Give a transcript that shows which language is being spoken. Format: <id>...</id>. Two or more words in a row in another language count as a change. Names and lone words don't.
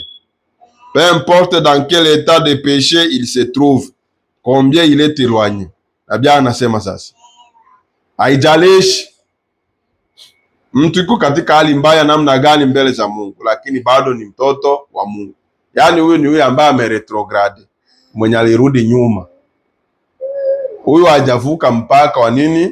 <fr>Peu importe dans quel état de péché il se trouve, combien il est éloigné.</fr> <sw>Abia anasema sasa, haijalishi mtu yuko katika hali mbaya namna gani mbele za Mungu, lakini bado ni mtoto wa Mungu. Yaani huyu ni huyu ambaye ameretrograde, mwenye alirudi nyuma. Huyu hajavuka mpaka wa nini?</sw>